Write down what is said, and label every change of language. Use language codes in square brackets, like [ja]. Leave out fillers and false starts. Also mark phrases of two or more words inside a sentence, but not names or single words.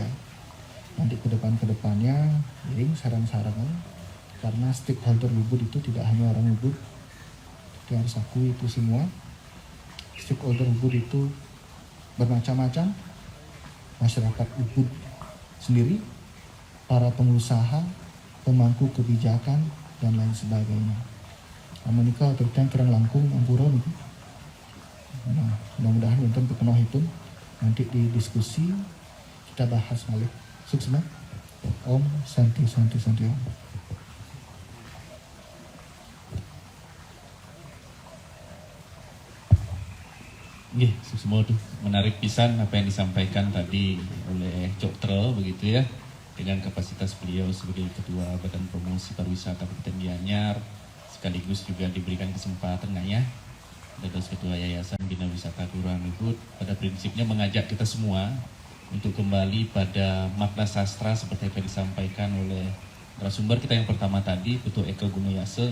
[id] Nanti ke depannya, saran-saran, karena stakeholder Ubud itu tidak hanya orang Ubud, kita harus akui itu semua. Stakeholder Ubud itu bermacam-macam, masyarakat Ubud sendiri, para pengusaha, pemangku kebijakan, dan lain sebagainya. Amerika terutama kerang [ban] langkung ampura [id] nih. Nah, mudah-mudahan untuk penuh itu nanti di diskusi kita bahas balik. Sukses. [sa] Om Santi Om. [id] Nggih, semua tuh menarik pisan apa yang disampaikan tadi oleh Cok Tre begitu ya. Dengan kapasitas beliau sebagai Ketua Badan Promosi Pariwisata Kabupaten Gianyar, sekaligus juga diberikan kesempatan ya Dados Ketua Yayasan Bina Wisata Kelurahan Ubud, pada prinsipnya mengajak kita semua untuk kembali pada makna sastra seperti yang disampaikan oleh narasumber kita yang pertama tadi, Putu Eka Gunuyase.